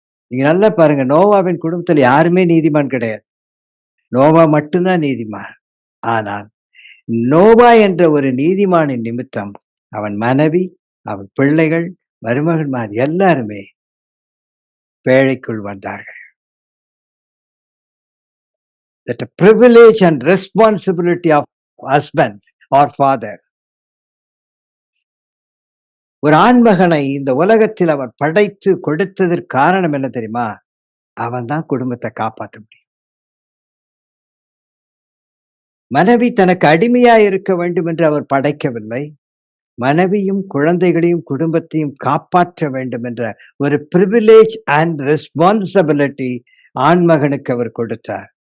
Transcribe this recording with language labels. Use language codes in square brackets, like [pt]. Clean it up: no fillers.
[ta] நீங்க நல்லா பாருங்க, நோவாவின் குடும்பத்தில் யாருமே நீதிமான் கிடையாது. நோவா மட்டும்தான் நீதிமான். ஆனால் நோவா என்ற ஒரு நீதிமானின் நிமித்தம் அவன் மனைவி, அவன் பிள்ளைகள், மருமகன்மார் எல்லாருமே பேழைக்குள் வந்தார்கள். [en] That a privilege and responsibility of husband or father. [ta] ஒரு ஆண்மகனை இந்த உலகத்தில் அவர் படைத்து கொடுத்ததற்கு காரணம் என்ன தெரியுமா? அவன் தான் குடும்பத்தை காப்பாற்ற முடியும். மனைவி தனக்கு அடிமையாய் இருக்க வேண்டும் என்று அவர் படைக்கவில்லை. மனைவியும் குழந்தைகளையும் குடும்பத்தையும் காப்பாற்ற வேண்டும் என்ற ஒரு பிரிவிலேஜ் அண்ட் ரெஸ்பான்சிபிலிட்டி ஆண்மகனுக்கு அவர் கொடுத்தார்.